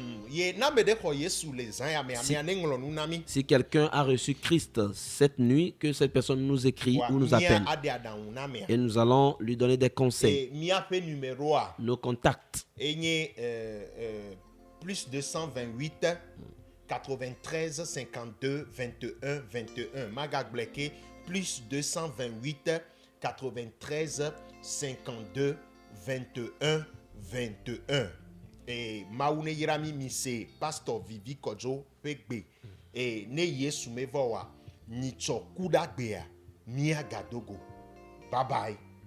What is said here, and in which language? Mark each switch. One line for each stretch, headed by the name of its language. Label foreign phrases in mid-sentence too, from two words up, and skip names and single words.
French: Si quelqu'un a reçu Christ cette nuit, que cette personne nous écrit ou nous appelle. Et nous allons lui donner des conseils. Nos contacts. Plus 228 93 52 21 21. Magag Bleke, plus 228 93 52 21 21. Et Maoune Yirami Mise, Pastor Vivi Kojo Pegbe. Et ne Yesu Mevoa, Nicho Kudagbea, Mia Gadogo.
English: Bye bye.